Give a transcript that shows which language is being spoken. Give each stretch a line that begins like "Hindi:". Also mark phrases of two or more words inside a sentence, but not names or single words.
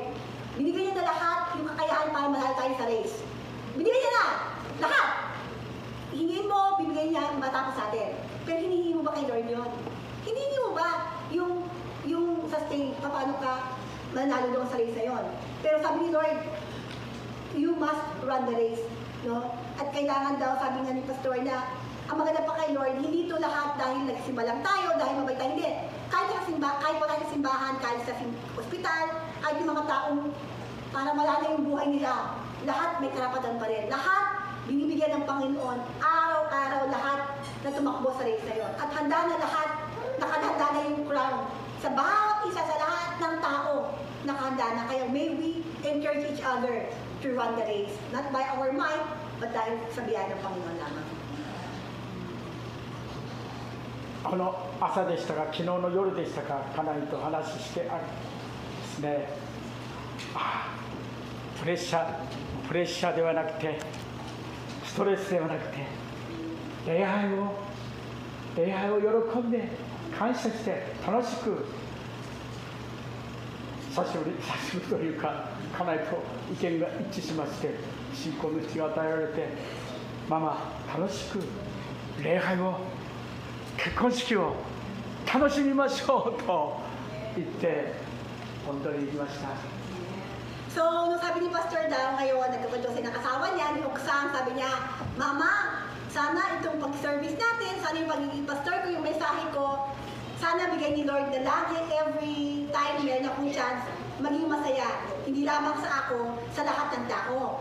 Filipino: Binigay niya na lahat, yung kakayahan para manalo tayo sa race. Binigay niya na, lahat. Hingin mo, bibigay niya matapos sa atin. Pero hinihingi mo ba kay Lord yun? Hinihingi mo ba yung sustain, paano ka manalo doon sa race na yun? Pero sabi ni Lord,
English: you must run the race. No?
Filipino: At kailangan daw, sabi nga ni Pastor na, ang maganda pa kay Lord, hindi ito lahat dahil nagsimba lang tayo, dahil mabay tayo, hindi. Kahit wala sa simbahan, kahit sa ospital, kahit yung mga taong para malala yung buhay nila, lahat may karapatan pa rin. Lahat binibigyan ng Panginoon, araw-araw lahat na tumakbo sa race na yun. At handa na lahat, nakahanda na yung crown. Sa bawat isa, sa lahat ng tao, nakahanda na.
English: Kaya may we encourage each other to run the race. Not by our might,
Filipino: but dahil sa biyaya ng Panginoon lamang.
Japanese: この朝でしたか、昨日の夜でしたか、家内と話してですね、プレッシャーではなくて、ストレスではなくて、礼拝を喜んで感謝して楽しく、久しぶりというか、家内と意見が一致しまして、信仰の道が与えられて、ママ楽しく礼拝を結婚式を楽しみましょうと言って本当に言いました。
Filipino: So, nung sabi ni Pastor daw, ngayon nagkakwento siya ng asawa niya, ni Oksang, sabi niya, Mama, sana itong pag-service natin, sana yung pagiging pastor ko, yung mensahe ko, sana bigay ni Lord na lagi,
English: every time
Filipino: meron akong chance, maging masaya, hindi lamang sa ako, sa lahat ng tao.